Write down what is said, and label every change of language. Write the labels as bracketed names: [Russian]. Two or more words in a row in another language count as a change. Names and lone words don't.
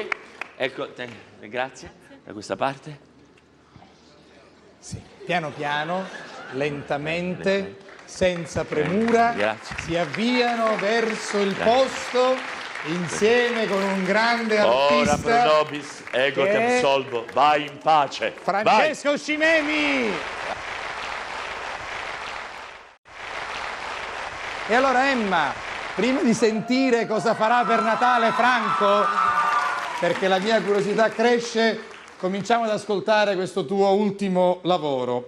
[Italian] Ecco, grazie. Da questa parte. Sì, piano piano, lentamente, senza premura, si avviano verso il posto insieme con un grande artista. [Latin] Ora pro nobis, ego te absolvo. [Italian] Vai in pace. Francesco Scimemi. E allora Emma, prima di sentire cosa farà per Natale Franco, perché la mia curiosità cresce, cominciamo ad ascoltare questo tuo ultimo lavoro.